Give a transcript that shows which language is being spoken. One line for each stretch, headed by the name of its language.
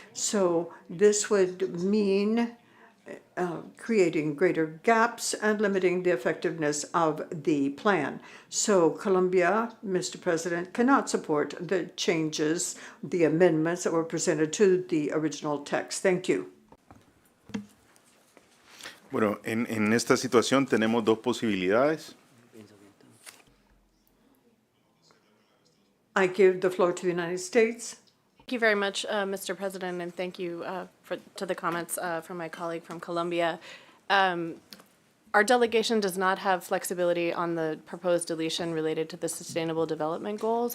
English: So this would mean creating greater gaps and limiting the effectiveness of the plan. So Colombia, Mr. President, cannot support the changes, the amendments that were presented to the original text. Thank you.
Spanish: Bueno, en esta situación tenemos dos posibilidades.
English: I give the floor to the United States. Thank you very much, Mr. President, and thank you to the comments from my colleague from Colombia. Our delegation does not have flexibility on the proposed deletion related to the Sustainable Development Goals.